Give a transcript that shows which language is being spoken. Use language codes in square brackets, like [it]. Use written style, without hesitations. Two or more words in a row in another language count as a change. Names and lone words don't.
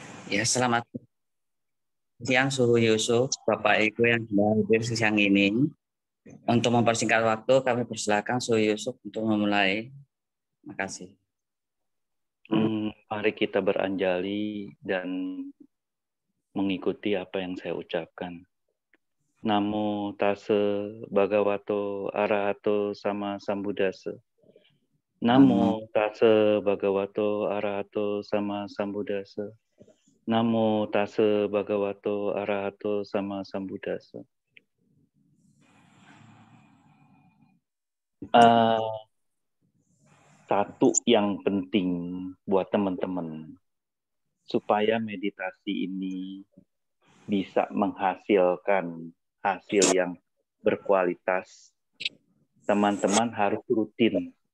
[id] Ya, selamat siang Suhu Yusuf, Bapak Ibu yang hadir siang ini. Untuk mempersingkat waktu, kami persilakan Suhu Yusuf untuk memulai. Terima kasih. Mari kita beranjali dan mengikuti apa yang saya ucapkan. [pi] Namo tassa bhagavato arahato sama sambuddhassa. Namo tassa bhagavato arahato sama sambuddhassa. Namo tassa bhagavato arahato sama sambuddhassa. [id] Satu yang penting buat teman-teman supaya meditasi ini bisa menghasilkan hasil yang berkualitas, teman-teman harus rutin.